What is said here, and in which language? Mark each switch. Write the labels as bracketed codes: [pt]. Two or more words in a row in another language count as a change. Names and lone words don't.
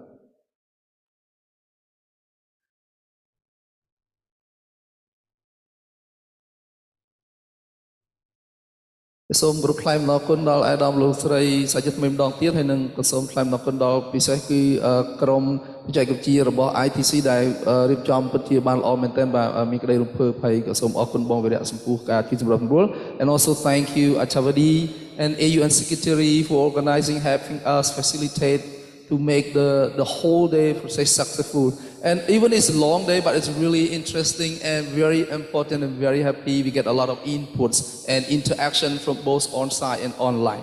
[km] សូមគោរពថ្លែងអំណរគុណដល់អាដាមលោកស្រីសាជាថ្មីម្ដងទៀតហើយនឹងក៏សូមថ្លែងអំណរ គុណដល់ពិសេសគឺក្រុមបច្ចេកវិទ្យារបស់ ITC ដែលរៀបចំពិតជាបានល្អមែនទែនបាទមានក្តីរំភើបហើយក៏សូមអរគុណបងវីរៈចំពោះការជួយសម្របសម្រួល [en] and also thank you Achavadi and AUN Secretary for organizing, helping us facilitate to make the whole day process successful. And even it's a long day, but it's really interesting and very important and very happy. We get a lot of inputs and interaction from both on-site and online.